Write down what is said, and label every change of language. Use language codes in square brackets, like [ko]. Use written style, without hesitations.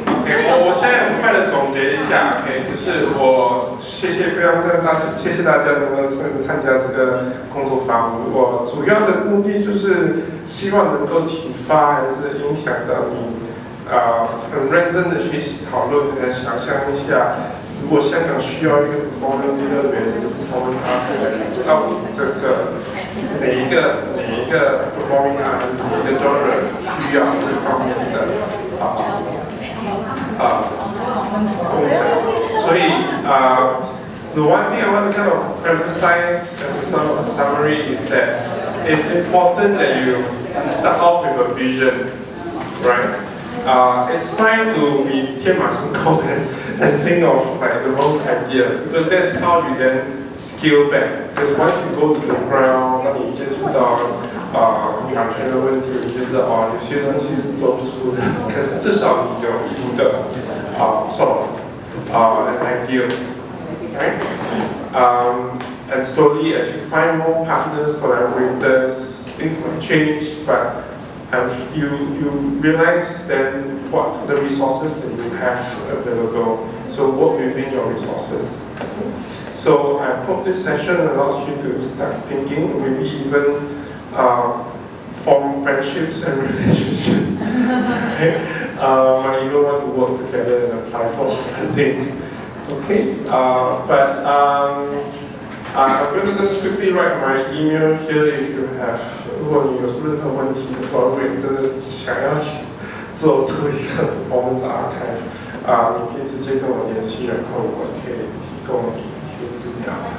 [zh] 我现在很快的总结一下 ，OK， 就是我谢谢大家能够参加这个工作坊。我主要的目的就是希望能够启发还是影响到你，很认真的去讨论，想象一下。如果香港需要一个 performance 乐园，就是 performance art 到底这个每一个 performing art 每一个 genre 需要这方面的工程，所以 [en] the one thing I want to kind of emphasize as a summary is that it's important that you start off with a vision, right? It's fine to be [zh] 天马行空 [en] and think of like the most idea, because that's how you then scale back. Because once you go to the ground, [zh] 当你接触到版权的问题，你就知道有些东西是做不出的，可是至少你有一定的 [en] sort of an idea, right? And slowly, as you find more partners, collaborators, things might change, but you realize then what the resources that you have available. So work within your resources. So I hope this session allows you to start thinking, maybe even form friendships and relationships. Might even want to work together and apply for funding. Okay, I'm going to just quickly write my email here if you have. [zh] 如果你有任何问题的话，如果你真的想要做一个 performance archive，你可以直接跟我联系，然后我可以提供你一些资料。